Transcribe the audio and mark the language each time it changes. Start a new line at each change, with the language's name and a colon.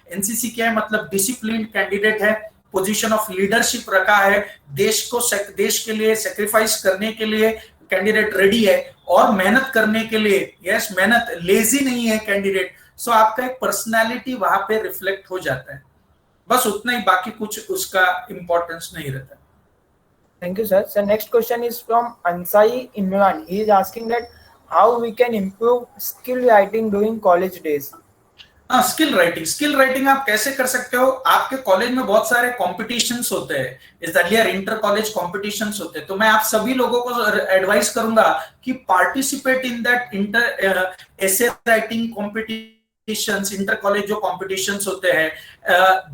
Hindi: NCC क्या है, मतलब डिसिप्लिन कैंडिडेट है, पोजीशन ऑफ लीडरशिप रखा है, देश के लिए सेक्रीफाइस करने के लिए कैंडिडेट रेडी है और मेहनत करने के लिए, यस मेहनत, लेजी नहीं है कैंडिडेट। सो आपका एक पर्सनालिटी वहां पे रिफ्लेक्ट हो जाता है, बस उतना ही, बाकी कुछ उसका इंपॉर्टेंस नहीं रहता।
English: Thank you, sir. So next question is from Ansai Imran. He is asking that how we can improve skill writing during college days.
Hindi: Skill writing आप कैसे कर सकते हो? आपके कॉलेज में बहुत सारे कॉम्पिटिशन्स होते हैं, इस अर्लियर इंटर कॉलेज कॉम्पिटिशन्स होते हैं, तो मैं आप सभी लोगों को एडवाइस करूंगा कि
English: participate in that inter essay writing competitions,
Hindi: inter college जो कॉम्पिटिशन्स होते हैं।